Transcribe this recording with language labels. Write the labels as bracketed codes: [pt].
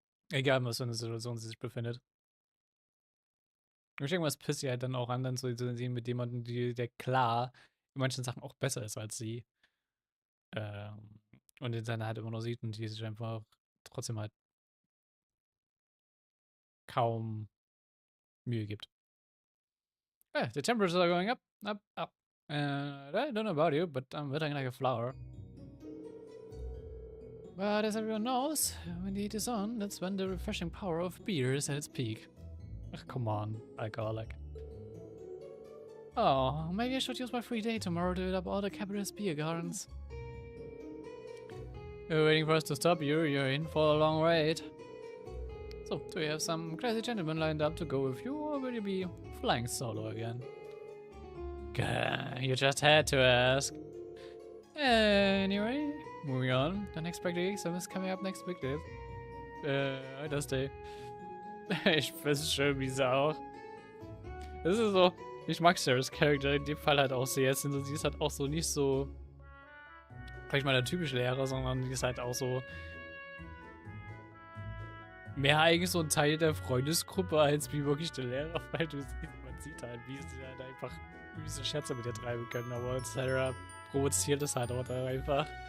[de] Egal, was für eine Situation sie sich befindet. Und ich denke mal, es pisst sie halt dann auch an, dann zu sehen mit jemandem, der klar in manchen Sachen auch besser ist als sie. Und den dann halt immer noch sieht und die sich einfach trotzdem halt kaum Mühe gibt. [en] The temperatures are going up, up, up. I don't know about you, but I'm withering like a flower. But as everyone knows, when the heat is on, that's when the refreshing power of beer is at its peak. Ugh, come on, alcoholic. Oh, maybe I should use my free day tomorrow to hit up all the capitalist beer gardens. You're waiting for us to stop you, you're in for a long wait. So, do you have some crazy gentlemen lined up to go with you, or will you be flying solo again? Gah, you just had to ask. Anyway, moving on. The next Practical Exam is coming up next week, Dave. Das Day. [de] Ich find's schön, wie sie auch. Das ist so. Ich mag Sarahs Charakter in dem Fall halt auch sehr. Sie ist halt auch so nicht so. Vielleicht mal der typische Lehrer, sondern die ist halt auch so. Mehr eigentlich so ein Teil der Freundesgruppe als wie wirklich der Lehrer, weil man sieht halt, wie sie halt einfach übelste Scherze mit ihr treiben können, aber Sarah provoziert es halt auch da einfach.